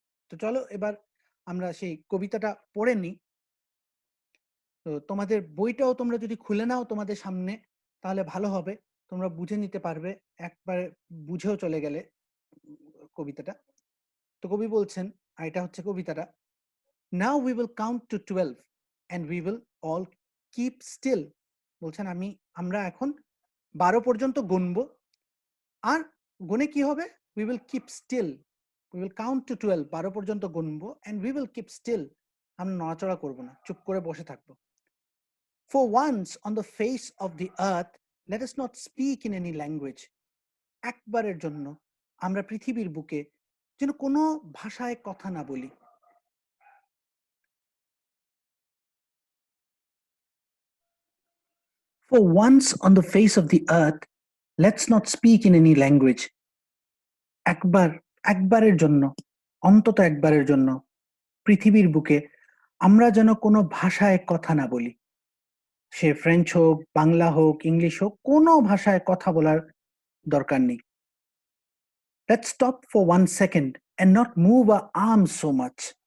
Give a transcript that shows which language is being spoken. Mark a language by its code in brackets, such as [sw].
[bn] তো চলো এবার আমরা সেই কবিতাটা পড়ে নিই। তো তোমাদের বইটাও তোমরা যদি খুলে নাও তোমাদের সামনে, তাহলে ভালো হবে, তোমরা বুঝে নিতে পারবে, একবার বুঝেও চলে গেলে কবিতাটা। তো কবি বলছেন, আর এটা হচ্ছে কবিতাটা: [en] Now we will count to 12 and we will all keep still। [bn] বলছেন আমরা এখন 12 পর্যন্ত গুনবো, আর গুনে কি হবে? [en] We will keep still, we will count to 12, [bn] 12 পর্যন্ত গুনবো, [en] and we will keep still, [bn] আমরা নড়াচড়া করবো না, চুপ করে বসে থাকবো। [en] For once on the face of the earth, let us not speak in any language। [bn] একবারের জন্য আমরা পৃথিবীর বুকে যেন কোনো ভাষায় কথা না বলি। [en] For once on the face of the earth, let's not speak in any language। [bn] একবারের জন্য, অন্তত একবারের জন্য পৃথিবীর বুকে আমরা যেন কোনো ভাষায় কথা না বলি। সে ফ্রেঞ্চ হোক, বাংলা হোক, ইংলিশ হোক, কোনো ভাষায় কথা বলার দরকার নেই। [en] Let's stop for 1 second and not move our arms so much।